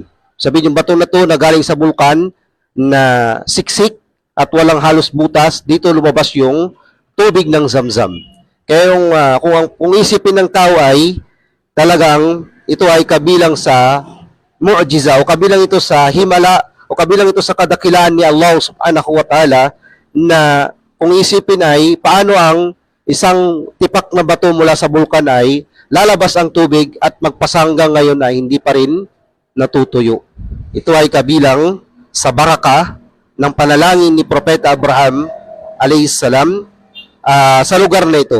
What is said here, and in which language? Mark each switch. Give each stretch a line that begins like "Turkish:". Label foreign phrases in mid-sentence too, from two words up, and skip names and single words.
Filipino: Sabihin yung bato na to na galing sa bulkan na siksik at walang halos butas, dito lumabas yung tubig ng Zamzam. Kaya yung kung isipin ng tao ay talagang ito ay kabilang sa mu'jiza o kabilang ito sa himala o kabilang ito sa kadakilaan ni Allah
Arabic: سبحانه وتعالى
Filipino: na kung isipin ay paano ang isang tipak na bato mula sa bulkan ay lalabas ang tubig at magpasanggang ngayon ay hindi pa rin natutuyo. Ito ay kabilang sa baraka ng panalangin ni Propeta Abraham alayhisalam sa lugar na ito.